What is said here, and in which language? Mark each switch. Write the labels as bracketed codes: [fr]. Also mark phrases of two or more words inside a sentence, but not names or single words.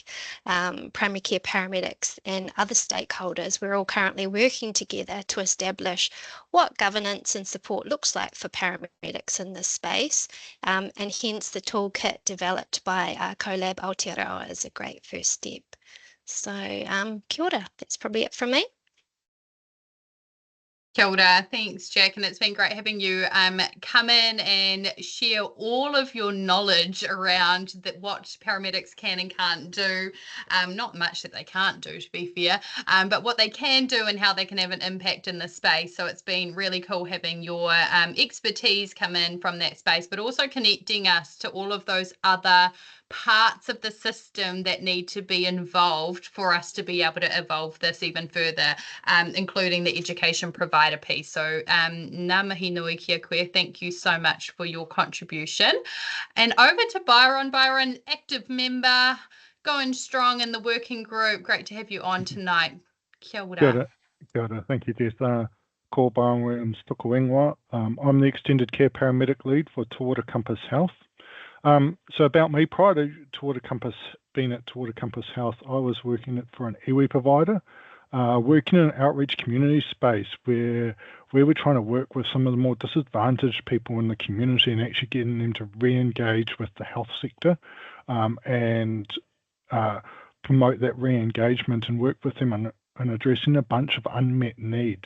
[en] Primary care paramedics and other stakeholders, we're all currently working together to establish what governance and support looks like for paramedics in this space, and hence the toolkit developed by Collab Aotearoa is a great first step. So [mi] kia ora, [en] that's probably it from me. [mi] Kia ora, [en] thanks Jack, and it's been great having you come in and share all of your knowledge around what paramedics can and can't do. Not much that they can't do, to be fair, but what they can do and how they can have an impact in the space. So it's been really cool having your expertise come in from that space, but also connecting us to all of those other parts of the system that need to be involved for us to be able to evolve this even further, including the education provider piece. [mi] So ngā mihi nui kia koe. [en] Thank you so much for your contribution. And over to Byron. Byron, active member, going strong in the working group. Great to have you on tonight. [mi] Kia ora. Kia ora. Kia ora. [en] Thank you, Jess. [mi] Ko Byron Williams tuku ingoa. [en] I'm the Extended Care Paramedic Lead for Tawara Compass Health. So about me, prior to being at Tawara Compass Health, I was working for an iwi provider, working in an outreach community space where we're trying to work with some of the more disadvantaged people in the community and actually getting them to re-engage with the health sector, and promote that re-engagement and work with them on addressing a bunch of unmet needs.